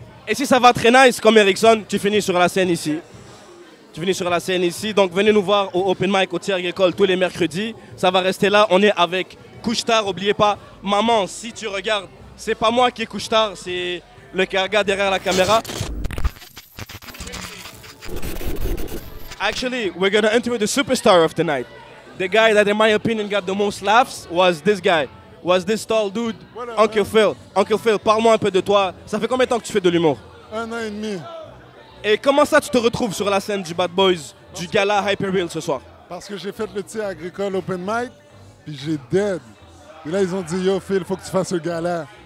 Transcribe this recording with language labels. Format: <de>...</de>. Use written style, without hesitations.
<fr>Et si ça va très nice, comme Erickson, tu finis sur la scène ici. Tu finis sur la scène ici. Donc venez nous voir au Open Mic au Thierry Agricole tous les mercredis. Ça va rester là. On est avec Couche-Tard. N'oubliez pas, maman, si tu regardes, c'est pas moi qui est Couche-Tard, c'est le gars derrière la caméra.</fr> <en>Actually, we're going to interview the superstar of the night. The guy that, in my opinion, got the most laughs was this guy. Was this tall dude, Uncle Phil.</en> <fr>Uncle Phil, parle-moi un peu de toi. Ça fait combien de temps que tu fais de l'humour? 1 an et demi. Et comment ça tu te retrouves sur la scène du Bad Boys, du gala Hyper Real ce soir? Parce que j'ai fait le Thierry Agricole Open Mic, puis j'ai dead. Et là, ils ont dit, yo Phil, faut que tu fasses ce gala.</fr>